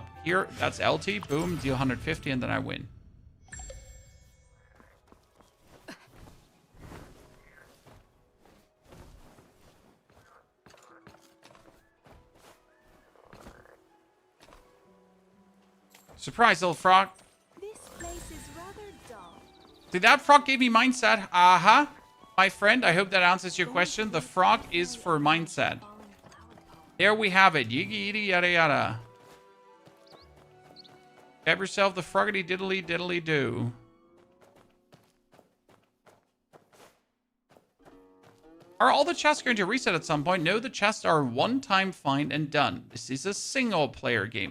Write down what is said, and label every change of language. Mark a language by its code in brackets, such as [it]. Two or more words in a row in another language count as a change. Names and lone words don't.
[en] Here, that's LT. Boom, deal 150, and then I win. Surprise, little frog. This place is rather dull. See, that frog gave me mindset. Aha. My friend, I hope that answers your question. The frog is for mindset. There we have it. Yiggy yiddy yada yada. Grab yourself the froggity diddly diddly do. Are all the chests going to reset at some point? No, the chests are one-time find and done. This is a single-player game.